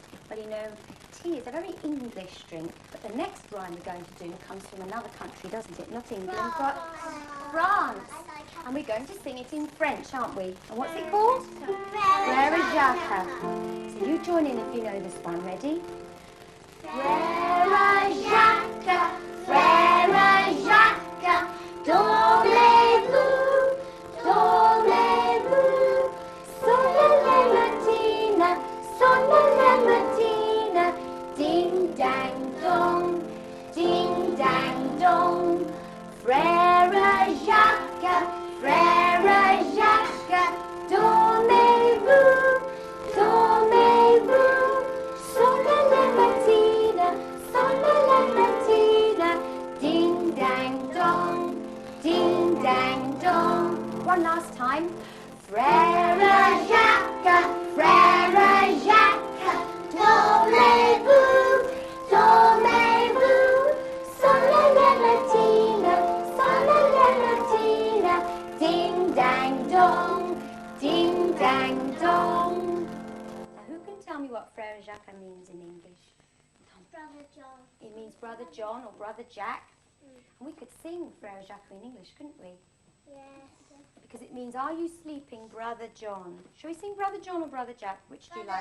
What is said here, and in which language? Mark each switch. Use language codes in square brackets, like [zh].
[en] Well, you know, tea is a very English drink, but the next rhyme we're going to do comes from another country, doesn't it? Not England, but France. And we're going to sing it in French, aren't we? And what's it called? Frère Jacques. So you join in if you know this one. Ready? [fr] Frère Jacques, Frère Jacques, dormez-vous, dormez-vous, sonne les matines, sonne les matines, ding dang dong, ding dang dong. Frère Jacques, Frère Jacques, dormez-vous, dormez-vous, sonne les matines, sonne les matines, ding dang dong, ding dang dong. [en] One last time. [fr] Frère Jacques, Frère Jacques, dormez-vous, dormez-vous, sonne les matines, sonne les matines, ding dang dong, ding dang dong. [en] Now who can tell me what Frère Jacques means in English? Brother John. It means Brother John or Brother Jack. And we could sing Frère Jacques in English, couldn't we? Yes. Because it means, are you sleeping, Brother John? Shall we sing Brother John or Brother Jack? Which do you like?